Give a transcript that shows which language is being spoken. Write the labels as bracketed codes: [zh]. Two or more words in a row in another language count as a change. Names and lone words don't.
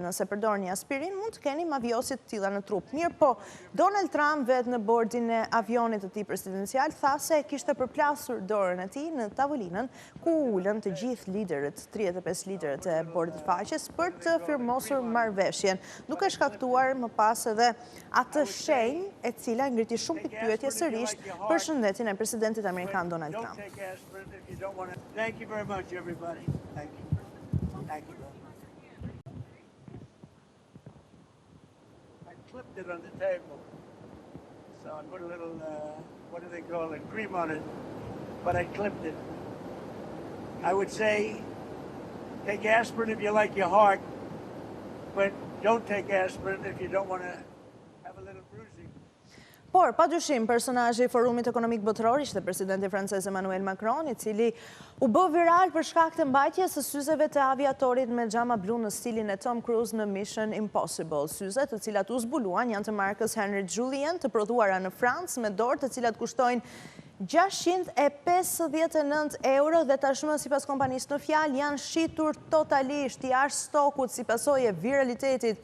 [sq] Nëse përdorni aspirinë, mund të keni mavjosje të tilla në trup. Mirëpo, Donald Trump vetë në bordin e avionit të tij presidencial tha se kishte përplasur dorën e tij në tavolinën ku ulën të gjithë liderët, 35 liderët e Bordit të Paqes për të firmosur marrëveshjen, duke shkaktuar më pas edhe atë shenjë e cila ngriti shumë pikpyetje sërish për shëndetin e presidentit amerikan Donald Trump. [en] Thank you very much, everybody. Thank you. Thank you. I clipped it on the table. So I put a little, what do they call it, cream on it. But I clipped it. I would say, take aspirin if you like your heart, but don't take aspirin if you don't want to have a little bruising. [sq] Por, padyshim, personazhi i Forumit Ekonomik Botëror ishte presidenti francez Emmanuel Macron, i cili u bë viral për shkak të mbajtjes së syzeve të aviatorit me xhama blu në stilin e Tom Cruise në Mission Impossible. Syzet të cilat u zbuluan janë të markës Henry Julien, të prodhuara në Francë me dorë të cilat kushtojnë 659 euro dhe tashmë sipas kompanisë në fjalë janë shitur totalisht jashtë stokut si pasojë e viralitetit.